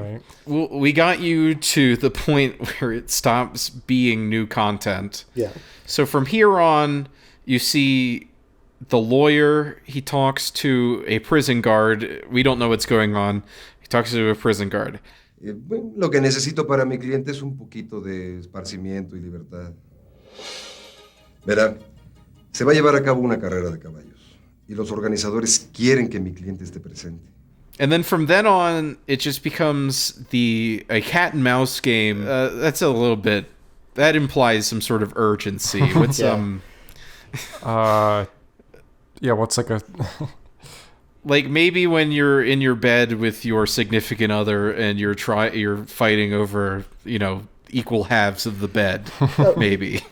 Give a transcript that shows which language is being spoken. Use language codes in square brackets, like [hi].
[en] Right. Well, we got you to the point where it stops being new content. Yeah. So from here on, you see the lawyer, he talks to a prison guard. We don't know what's going on. He talks to a prison guard. [es] Lo que necesito para mi cliente es un poquito de esparcimiento y libertad. Verá, se va a llevar a cabo una carrera de caballos. Y los organizadores quieren que mi cliente esté presente. [en] And then from then on, it just becomes a cat and mouse game. That's a little bit, that implies some sort of urgency. What's yeah, what's like a like maybe when you're in your bed with your significant other and you're fighting over, you know, equal halves of the bed, maybe.